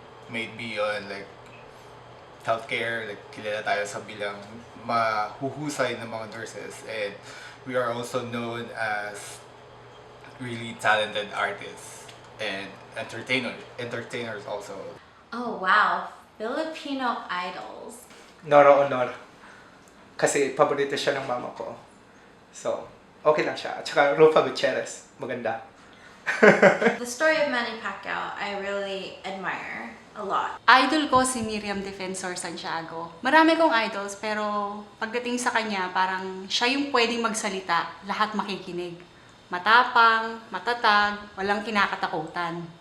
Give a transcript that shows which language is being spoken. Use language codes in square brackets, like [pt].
[en] Maybe on like healthcare, like [tl] kilala tayo sa bilang mahuhusay ng mga nurses, [en] and we are also known as really talented artists and entertainers also. Oh wow, Filipino idols. Nora Honor. [tl] Kasi paborito siya ng mama ko. So, okay lang siya. At saka Rufa Gutierrez, maganda. [en] The story of Manny Pacquiao, I really admire a lot. [tl] Idol ko si Miriam Defensor Santiago. Marami kong idols, pero pagdating sa kanya, parang siya yung pwedeng magsalita, lahat makikinig. Matapang, matatag, walang kinakatakutan.